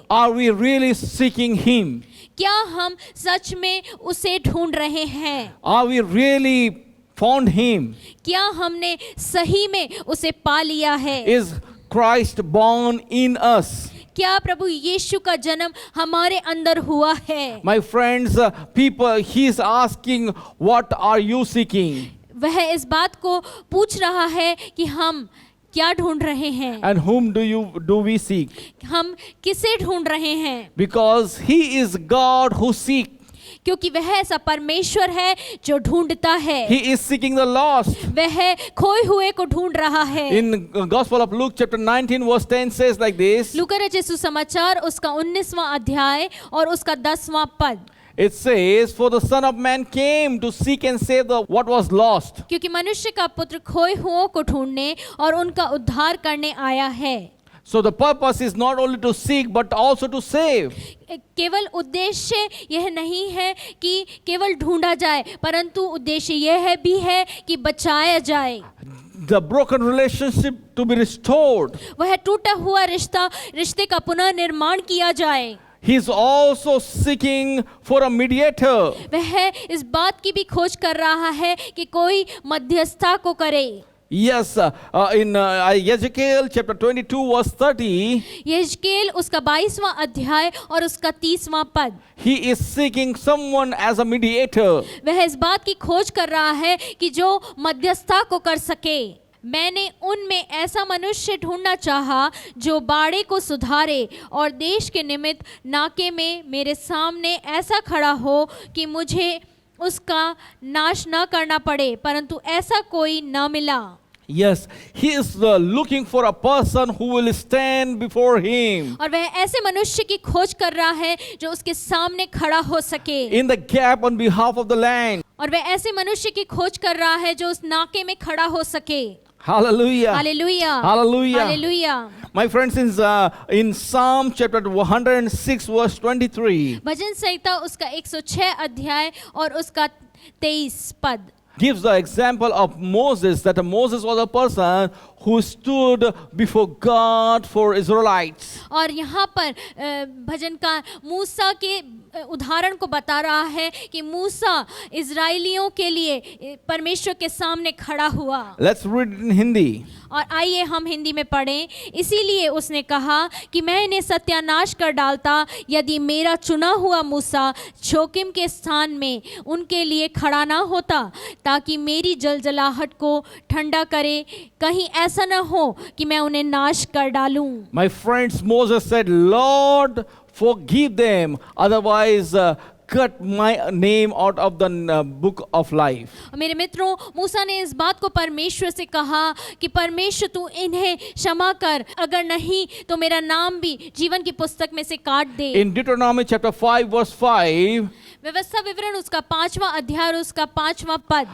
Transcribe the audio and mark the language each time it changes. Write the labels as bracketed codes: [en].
[en] Are we really seeking Him? [hi] क्या हम सच में उसे ढूंढ रहे हैं? [en] Are we really found Him? [hi] क्या हमने सही में उसे पा लिया है? [en] Is Christ born in us? [hi] क्या प्रभु यीशु का जन्म हमारे अंदर हुआ है? [en] My friends, people, He is asking, what are you seeking? [hi] वह इस बात को पूछ रहा है कि हम क्या ढूंढ रहे हैं? [en] And whom do we seek? [hi] हम किसे ढूंढ रहे हैं? [en] Because He is God who seeks. [hi] क्योंकि वह ऐसा परमेश्वर है जो ढूंढता है। [en] He is seeking the lost. [hi] वह खोए हुए को ढूंढ रहा है। [en] In Gospel of Luke chapter 19 verse 10 says like this. [hi] लूका रचित सुसमाचार उसका 19वां अध्याय और उसका 10वां पद। [en] It says, for the Son of Man came to seek and save what was lost. [hi] क्योंकि मनुष्य का पुत्र खोए हुओं को ढूंढने और उनका उद्धार करने आया है। [en] So the purpose is not only to seek but also to save. [hi] केवल उद्देश्य यह नहीं है कि केवल ढूंढा जाए, परंतु उद्देश्य यह भी है कि बचाया जाए। [en] The broken relationship to be restored. [hi] वह टूटा हुआ रिश्ते का पुनः निर्माण किया जाए। [en] He is also seeking for a mediator. [hi] वह इस बात की भी खोज कर रहा है कि कोई मध्यस्थता को करे। [en] Yes, in Ezekiel chapter 22 verse 30, [hi] यहेजकेल उसका 22वां अध्याय और उसका 30वां पद। [en] he is seeking someone as a mediator. [hi] वह इस बात की खोज कर रहा है कि जो मध्यस्थता को कर सके। मैंने उनमें ऐसा मनुष्य ढूंढना चाहा जो बाड़े को सुधारे और देश के निमित्त नाके में मेरे सामने ऐसा खड़ा हो कि मुझे उसका नाश न करना पड़े, परंतु ऐसा कोई न मिला। [en] Yes, he is looking for a person who will stand before him. [hi] और वह ऐसे मनुष्य की खोज कर रहा है जो उसके सामने खड़ा हो सके। [en] In the gap on behalf of the land. [hi] और वह ऐसे मनुष्य की खोज कर रहा है जो उस नाके में खड़ा हो सके। [en] Hallelujah. Hallelujah. Hallelujah. Hallelujah. My friends, in Psalm chapter 106 verse 23. [hi] भजन संहिता उसका 106 अध्याय और उसका 23 पद [en] gives the example of Moses, that Moses was a person who stood before God for Israelites. [hi] और यहाँ पर भजनकार मूसा के उदाहरण को बता रहा है कि मूसा इज़राइलियों के लिए परमेश्वर के सामने खड़ा हुआ। [en] Let's read it in Hindi. [hi] और आइए हम हिंदी में पढ़ें। इसीलिए उसने कहा कि मैं इन्हें सत्यानाश कर डालता यदि मेरा चुना हुआ मूसा जोखिम के स्थान में उनके लिए खड़ा ना होता, ताकि मेरी जलजलाहट को ठंडा करे, कहीं ऐसा न हो कि मैं उन्हें नाश कर डालूं। [en] My friends, Moses said, Lord, forgive them, otherwise cut my name out of the book of life. [hi] मेरे मित्रों, मूसा ने इस बात को परमेश्वर से कहा कि परमेश्वर तू इन्हें क्षमा कर, अगर नहीं तो मेरा नाम भी जीवन की पुस्तक में से काट दे। [en] In Deuteronomy chapter 5 verse 5, [hi] व्यवस्था विवरण उसका 5वां अध्याय और उसका 5वां पद,